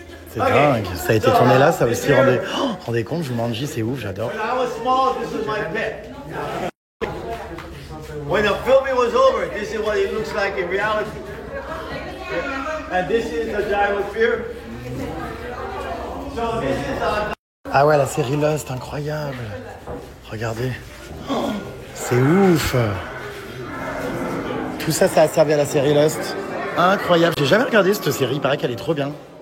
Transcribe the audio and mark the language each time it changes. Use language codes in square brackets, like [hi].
[fr] C'est dingue, ça a été tourné là, ça aussi rendez compte, Jumanji, c'est ouf, j'adore. [en] When I was small, this was my pet. When the filming was over, this is what it looks like in reality. And this is the gyrosphere. So this is [fr] Ah ouais, la série Lost, incroyable. Regardez. Oh, c'est ouf. Tout ça, ça a servi à la série Lost. Incroyable. J'ai jamais regardé cette série, il paraît qu'elle est trop bien.